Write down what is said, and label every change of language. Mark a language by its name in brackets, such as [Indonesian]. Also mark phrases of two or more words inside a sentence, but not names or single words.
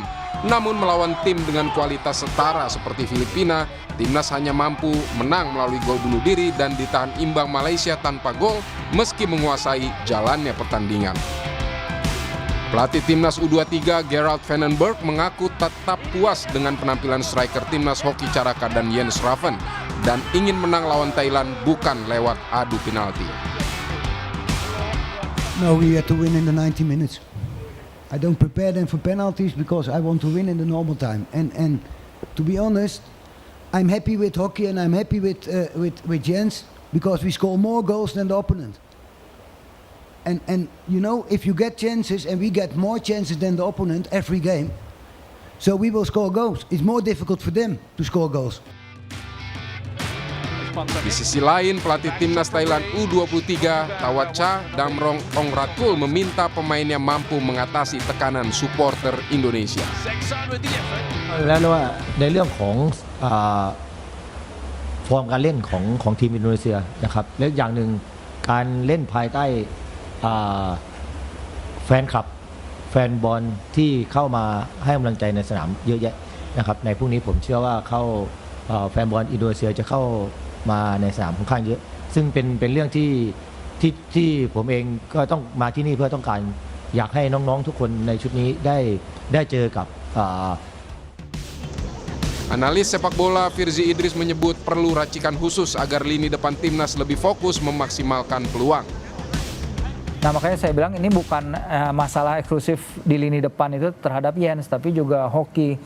[Indonesian] Namun melawan tim dengan kualitas setara seperti Filipina, Timnas hanya mampu menang melalui gol bunuh diri dan ditahan imbang Malaysia tanpa gol meski menguasai jalannya pertandingan. Pelatih Timnas U23 Gerald van den Berg mengaku tetap puas dengan penampilan striker Timnas Hoki Caraka dan Jens Raven dan ingin menang lawan Thailand bukan lewat adu penalti. [English] No, we have to win in the 90 minutes. I don't prepare them for penalties because I want to win in the normal time. And to be honest, I'm happy with Hockey and I'm happy with Jens because we score more goals than the opponent. And you know, if you get chances and we get more chances than the opponent every game, so we will score goals. It's more difficult for them to score goals. [Indonesian] Di sisi lain, pelatih Timnas Thailand U23 Tawacha Damrong Ongratul meminta pemainnya mampu mengatasi tekanan supporter Indonesia. [Thai] แล้วว่าในเรื่องของฟอร์มการเล่นของทีมอินโดนีเซียนะครับและอย่างหนึ่งการเล่นภายใต้ แฟนคลับแฟนบอลที่เข้ามาให้กำลังใจในสนามเยอะแยะนะครับในพรุ่งนี้ผมเชื่อว่าแฟนบอลอินโดนีเซียจะเข้ามาในสนามค่อนข้างเยอะซึ่งเป็นเรื่องที่ผมเองก็ต้องมาที่นี่เพื่อต้องการอยากให้น้องๆทุกคนในชุดนี้ได้เจอกับ [Indonesian] Analis sepak bola Firzi Idris menyebut perlu racikan khusus agar lini depan Timnas lebih fokus memaksimalkan peluang. Nah, makanya saya bilang ini bukan masalah eksklusif di lini depan itu terhadap Jens, tapi juga Hoki.